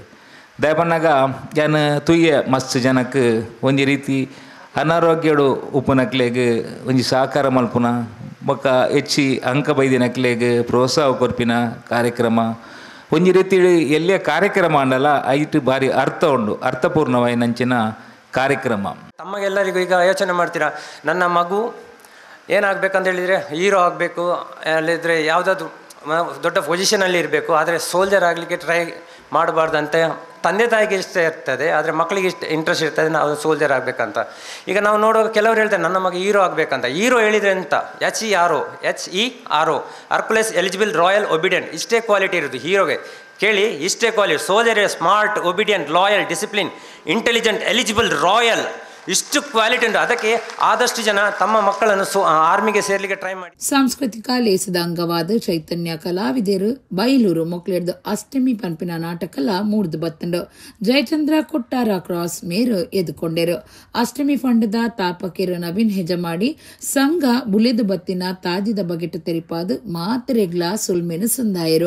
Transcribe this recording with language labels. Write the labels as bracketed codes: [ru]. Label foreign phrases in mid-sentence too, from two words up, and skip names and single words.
[tcy] ದಯಪನ್ನಾಗ ಯಾನು ತುಯ್ಯ ಮಸ್ತ್ ಜನಕ್ಕೆ ಒಂಜಿ ರೀತಿ ಅನಾರೋಗ್ಯಡು ಉಪ್ಪುನಕ್ಲೆಗ್ ಒಂಜಿ ಸಹಕಾರ ಮಲ್ಪುನ ಬೊಕ್ಕ ಹೆಚ್ಚಿ ಅಂಕ ಬೈದಿನಕ್ಲೆಗ್ ಪ್ರೋತ್ಸಾಹ ಕೊರ್ಪಿನ ಕಾರ್ಯಕ್ರಮ ಒಂಜಿ ರೀತಿ ಎಲ್ಲೇ ಕಾರ್ಯಕ್ರಮ ಅಂಡಲ್ಲ ಐಟು ಭಾರಿ ಅರ್ಥ ಉಂಡು, ಅರ್ಥಪೂರ್ಣವಾಯಿನಂಚಿನ ಕಾರ್ಯಕ್ರಮ. [kn] ತಮಗೆಲ್ಲರಿಗೂ ಈಗ ಯೋಚನೆ ಮಾಡ್ತೀರಾ, ನನ್ನ ಮಗು ಏನಾಗಬೇಕಂತ ಹೇಳಿದರೆ ಹೀರೋ ಆಗಬೇಕು, ಅಲ್ಲಿದ್ದರೆ ಯಾವುದಾದ್ರು ದೊಡ್ಡ ಪೊಸಿಷನಲ್ಲಿ ಇರಬೇಕು, ಆದರೆ ಸೋಲ್ಜರ್ ಆಗಲಿಕ್ಕೆ ಟ್ರೈ ಮಾಡಬಾರ್ದಂತ ತಂದೆ ತಾಯಿಗೆ ಇಷ್ಟ ಇರ್ತದೆ, ಆದರೆ ಮಕ್ಕಳಿಗೆ ಇಷ್ಟ ಇಂಟ್ರೆಸ್ಟ್ ಇರ್ತದೆ ನಾವು ಸೋಲ್ಜರ್ ಆಗಬೇಕಂತ. ಈಗ ನಾವು ನೋಡುವಾಗ ಕೆಲವರು ಹೇಳ್ತಾರೆ ನನ್ನ ಮಗ ಹೀರೋ ಆಗಬೇಕಂತ. ಹೀರೋ ಹೇಳಿದರೆ ಅಂತ [en] HERO Hercules eligible royal obedient, [kn] ಇಷ್ಟೇ ಕ್ವಾಲಿಟಿ ಇರೋದು ಹೀರೋಗೆ. ಕೇಳಿ, ಇಷ್ಟೇ ಕ್ವಾಲಿಟಿ. [en] Soldier smart, obedient, loyal, discipline, intelligent, eligible, royal, [kn] ಇಷ್ಟು ಕ್ವಾಲಿಟಿ ಉಂಟು. ಅದಕ್ಕೆ ಆದಷ್ಟು ಜನ ತಮ್ಮ ಮಕ್ಕಳನ್ನು ಆರ್ಮಿಗೆ ಸೇರ್ಲಿಕ್ಕೆ ಟ್ರೈ ಮಾಡಿ. [tcy] ಸಾಂಸ್ಕೃತಿಕ ಲೇಸದ ಅಂಗವಾದ ಚೈತನ್ಯ ಕಲಾವಿದರು ಬೈಲೂರು ಮೊಕ್ಲೆಡ್ದು ಅಷ್ಟಮಿ ಪಂಪಿನ ನಾಟಕಲ ಮೂಡ್ದು ಬತ್ತಂಡು. ಜಯಚಂದ್ರ ಕೊಟ್ಟಾರ ಕ್ರಾಸ್ ಮೇರು ಎದುಕೊಂಡೆರು. ಅಷ್ಟಮಿ ಫಂಡದ ತಾಪಕಿರು ನವೀನ್ ಹೆಜಮಾಡಿ ಸಂಘ ಬುಲೆದು ಬತ್ತಿನ ತಾಜಿದ ಬಗೆಟ್ ತೆರಿಪಾದು ಮಾತ್ರೆಗ್ಲ ಸುಲ್ಮೆನು ಸಂದಾಯರು.